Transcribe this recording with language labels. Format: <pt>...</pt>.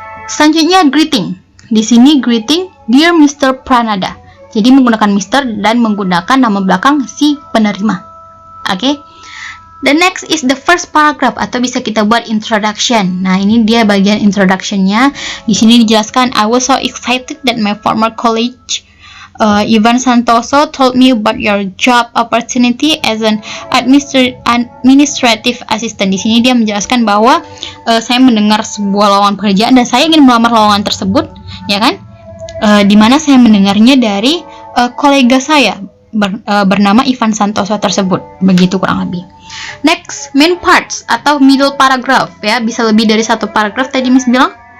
<id>Selanjutnya greeting. Di sini greeting dear Mr. Pranada. Jadi menggunakan Mr. dan menggunakan nama belakang si penerima. Oke.</id> <en>The next is the first paragraph</en> <id>atau bisa kita buat</id> <en>introduction.</en> <id>Nah, ini dia bagian introduction-nya. Di sini dijelaskan</id> <en>I was so excited that my former colleague Ivan Santoso told me about your job opportunity as an administrative assistant.</en> <id>Di sini dia menjelaskan bahwa saya mendengar sebuah lowongan pekerjaan dan saya ingin melamar lowongan tersebut, ya kan? Di mana saya mendengarnya dari kolega saya bernama Ivan Santoso tersebut. Begitu kurang lebih. Next, main parts atau middle paragraph, ya, bisa lebih dari satu paragraf tadi Miss bilang.</id>